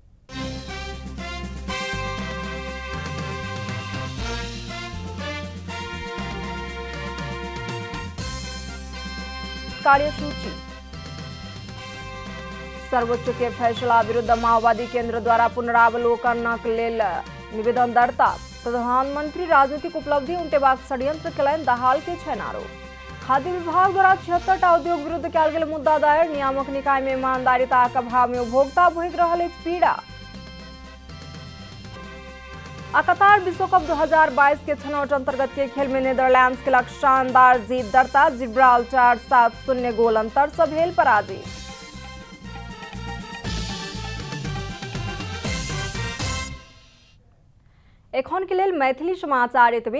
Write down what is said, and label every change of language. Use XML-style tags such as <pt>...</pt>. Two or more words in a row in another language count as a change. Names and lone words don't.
<mai>कार्यसूची। सर्वोच्च के फैसला विरुद्ध माओवादी केंद्र द्वारा पुनरावलोकनक लेल निवेदन दर्ता। प्रधानमंत्री राजनीतिक उपलब्धि उंटेबाक षड्यंत्र केलनि दाहाल के छनि आरोप। खाद्य विभाग द्वारा 76टा उद्योग विरुद्ध कयल गेल मुद्दा दायर। नियामक निकाय में ईमानदारीताक अभाव में उपभोक्ता भोगि रहल अछि पीड़ा। कतार विश्व कप 2022 के छनौट अंतर्गत के खेल में नीदरलैंड्स के शानदार जीत दर्ता। जिब्राल्टर 7-0 गोल अंतर से भेल पराजित। एखन के लेल मैथिली समाचार एतबे।</mai>